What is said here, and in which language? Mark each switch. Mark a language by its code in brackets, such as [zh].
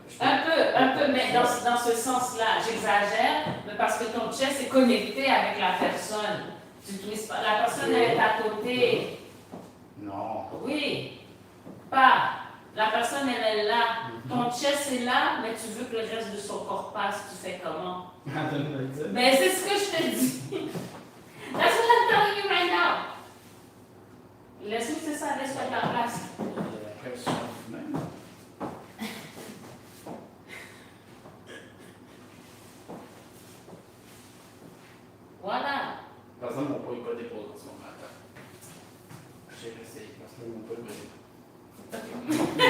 [fr] Un peu, mais dans ce sens-là, j'exagère, mais parce que ton chest est connecté avec la personne. Tu utilises pas, la personne est à côté. Non. Oui, pas. La personne, elle est là. Ton chest est là, mais tu veux que le reste de son corps passe. Tu fais comment? Attends, je vais le dire. Ben, c'est ce que je te dis. [en] That's what I'm telling you right now. [fr] Laisse-moi, c'est ça, laisse-moi ta place. La question même. Voilà. Par exemple, mon poids n'est pas déposé en ce moment. Attends. J'ai essayé parce que mon poids n'est pas déposé.